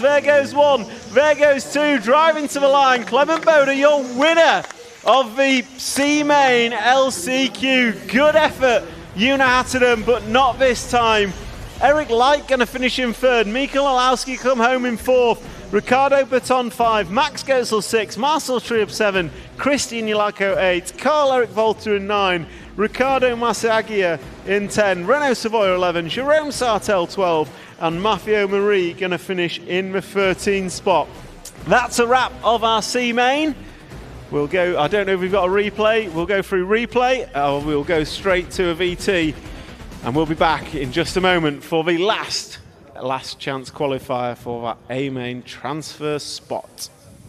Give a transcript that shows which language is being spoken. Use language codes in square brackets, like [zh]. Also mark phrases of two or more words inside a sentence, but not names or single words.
[en] There goes 1. There goes 2. Driving to the line. Clement Boda, your winner of the C Main LCQ. Good effort, Una Hattunen, but not this time. Eric Lyke going to finish in 3rd. Mikael Olowski come home in 4th. Ricardo Baton 5. Max Goetzel 6. Marcel Triup 7. Christian Yelako 8. Carl-Eric Volter in 9. Ricardo Masagia in 10. Renaud Savoy 11. Jerome Sartel 12. And Matteo Marie going to finish in the 13th spot. That's a wrap of our C Main. We'll go, I don't know if we've got a replay. We'll go through replay, or we'll go straight to a VT. And we'll be back in just a moment for the last chance qualifier for that A main transfer spot.